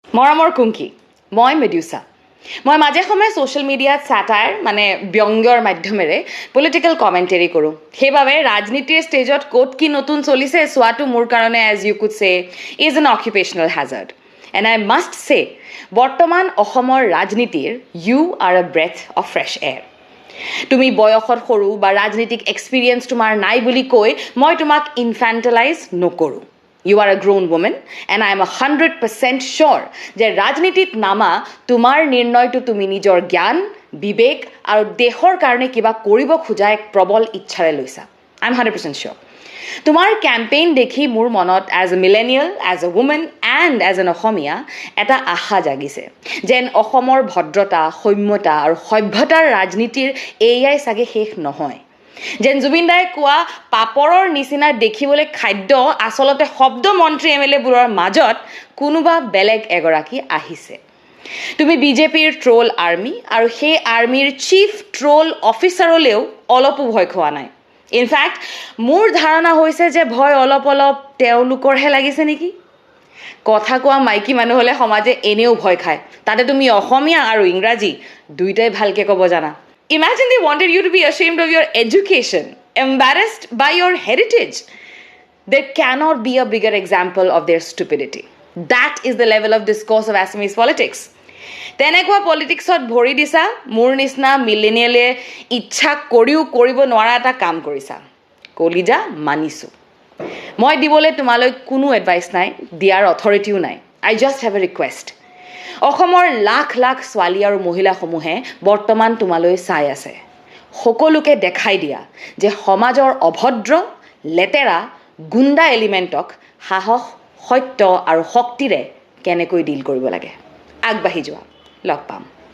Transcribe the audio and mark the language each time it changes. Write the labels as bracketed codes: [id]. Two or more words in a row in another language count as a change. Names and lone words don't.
[as] মৰমৰ কুংকি মই মেডিউসা মই মাজে সময়ে সোশ্যাল মিডিয়াত স্যাটায়াৰ মানে ব্যংগৰ মাধ্যমেৰে [en] political commentary [as] কৰোঁ সেইবাবে ৰাজনীতিৰ ষ্টেজত ক'ত কি নতুন চলিছে চোৱাটো মোৰ কাৰণে [en] as you could say is an occupational hazard and I must say [as] বৰ্তমান অসমৰ ৰাজনীতিৰ [en] you are a breath of fresh air [as] তুমি বয়সত সৰু বা ৰাজনীতিক এক্সপিৰিয়েঞ্চ তোমাৰ নাই বুলি কৈ মই তোমাক ইনফেণ্টেলাইজ নকৰোঁ [en] You are a grown woman and I am 100% sure [as] যে ৰাজনীতিত নামা তোমাৰ নিৰ্ণয়টো তুমি নিজৰ জ্ঞান বিবেক আৰু দেশৰ কাৰণে কিবা কৰিব খোজা এক প্ৰবল ইচ্ছাৰে লৈছা [en] I am 100% sure [as] তোমাৰ কেম্পেইন দেখি মোৰ মনত [en] as a millennial as a woman and as an [as] অসমীয়া এটা আশা জাগিছে যেন অসমৰ ভদ্ৰতা সৌম্যতা আৰু সভ্যতাৰ ৰাজনীতিৰ এয়াই চাগে শেষ নহয় যেন জুবিন দাই কোৱা পাপৰৰ নিচিনা দেখিবলৈ খাদ্য আচলতে শব্দ মন্ত্ৰী এমএলএবোৰৰ মাজত কোনোবা বেলেগ এগৰাকী আহিছে তুমি বিজেপিৰ [en] troll army [as] আৰু সেই আৰ্মিৰ চিফ ট্ৰোল অফিচাৰলৈও অলপো ভয় খোৱা নাই ইনফেক্ট মোৰ ধাৰণা হৈছে যে ভয় অলপ তেওঁলোকৰহে লাগিছে নেকি কথা কোৱা মাইকী মানুহ হ'লে সমাজে এনেও ভয় খায় তাতে তুমি অসমীয়া আৰু ইংৰাজী দুইটাই ভালকে ক'ব জানা [en] Imagine they wanted you to be ashamed of your education, embarrassed by your heritage. There cannot be a bigger example of their stupidity. That is the level of discourse of Assamese politics. [as] তেনেকুৱা পলিটিক্সত ভৰি দিছা মোৰ নিচিনা মিলেনিয়েলে ইচ্ছা কৰিও কৰিব নোৱাৰা এটা কাম কৰিছা কলিজা মানিছোঁ মই দিবলৈ তোমালৈ কোনো এডভাইচ নাই দিয়াৰ অথৰিটিও নাই [en] I just have a request. [as] অসমৰ লাখ লাখ ছোৱালী আৰু মহিলাসমূহে বৰ্তমান তোমালৈ চাই আছে সকলোকে দেখাই দিয়া যে সমাজৰ অভদ্ৰ লেতেৰা গুণ্ডা এলিমেণ্টক সাহস সত্য আৰু শক্তিৰে কেনেকৈ ডিল কৰিব লাগে আগবাঢ়ি যোৱা লগ পাম